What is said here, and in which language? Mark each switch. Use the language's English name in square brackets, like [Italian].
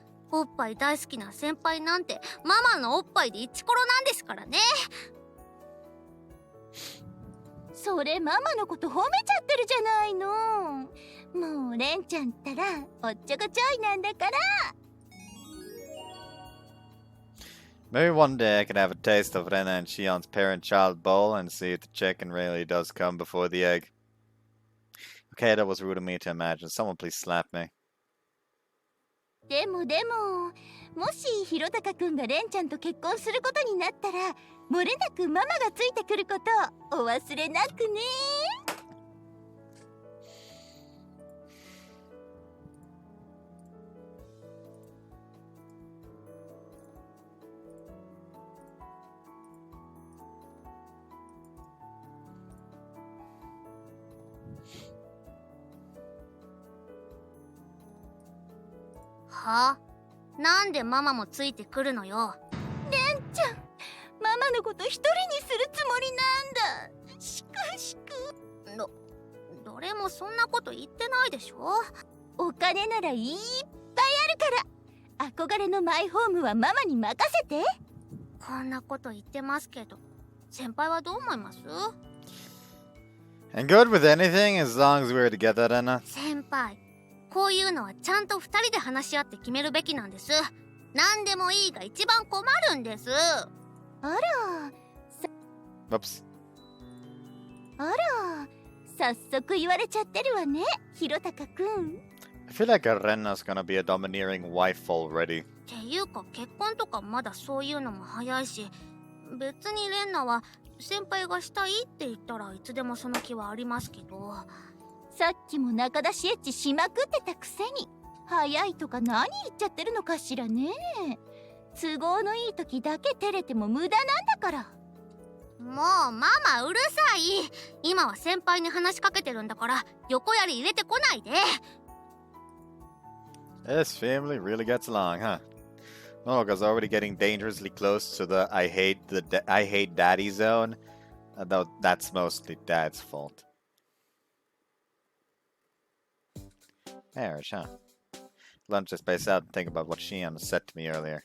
[Japanese] おっぱい大好きな先輩なんてママのおっぱいでイチコロなんですからね。それママのこと褒めちゃってるじゃないの。もうレンちゃんったらおっちょこちょいなんだから。 [English] Maybe one day I can have a taste of Renna and Shion's parent-child bowl and see if the chicken really does come before the egg. Okay, that was rude of me to imagine. Someone please slap me. [Japanese] でももしひろたかくんがレンちゃんと結婚することになったら漏れなくママがついてくることお忘れなくね。はあ？なんでママもついてくるのよ。レンちゃん、ママのこと一人にするつもりなんだ。しくしく。誰もそんなこと言ってないでしょ。お金ならいっぱいあるから、憧れのマイホームはママに任せて。こんなこと言ってますけど、先輩はどう思います？ [English] I'm good with anything as long as we're together, Renna. [Japanese] 先輩、こういうのはちゃんと2人で話し合って決めるべきなんです。何でもいいが一番困るんです。あら、 [English] Whoops. [Japanese] あら、早速言われちゃってるわね、ひろたかくん。 [English] I feel like Renna's gonna be a domineering wife already. [Japanese] っていうか結婚とかまだそういうのも早いし、別にレンナは先輩がしたいって言ったらいつでもその気はありますけど。さっきも中出しエッチしまくってたくせに、早いとか何言っちゃってるのかしらね。都合のいい時だけ照れても無駄なんだから。もうママうるさい。今は先輩に話しかけてるんだから横やり入れてこないで。 [English] This family really gets along, huh? Monoga's already getting dangerously close to the I hate daddy zone, though that's mostly dad's fault. Marriage, huh? Lunch to space out and think about what Shion said to me earlier.